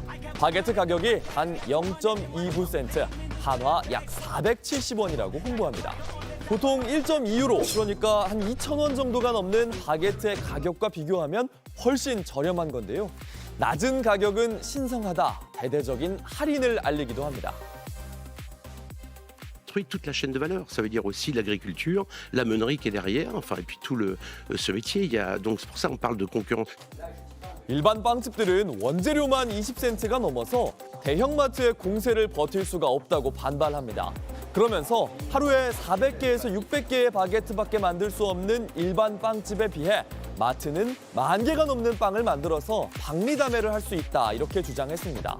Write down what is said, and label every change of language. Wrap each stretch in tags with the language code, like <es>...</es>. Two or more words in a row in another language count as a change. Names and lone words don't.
<ko>바게트 가격이 단 0.29센트, 한화 약 470원이라고 홍보합니다. 보통 1.2유로, 그러니까 한 2,000원 정도가 넘는 바게트의 가격과 비교하면 훨씬 저렴한 건데요. 낮은 가격은 신성하다, 대대적인 할인을 알리기도 합니다.</ko> <fr>Toute la chaîne de valeur, ça veut dire aussi l'agriculture, la meunerie qui est derrière, enfin et puis tout ce métier. Il y a donc c'est pour ça qu'on parle de concurrence.</fr> <ko>일반 빵집들은 원재료만 20센트가 넘어서 대형마트의 공세를 버틸 수가 없다고 반발합니다. 그러면서 하루에 400개에서 600개의 바게트밖에 만들 수 없는 일반 빵집에 비해 마트는 10,000개가 넘는 빵을 만들어서 박리다매를 할 수 있다, 이렇게 주장했습니다.</ko>